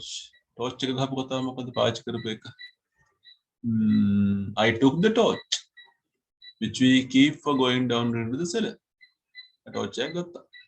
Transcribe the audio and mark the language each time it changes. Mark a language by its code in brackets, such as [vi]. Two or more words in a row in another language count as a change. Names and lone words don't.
[si] Torch එක ගහපුවා තමයි මොකද පාවිච්චි කරපු එක. [en] I took the torch which we keep for going down into the cellar. [si] torch එක ගත්තා.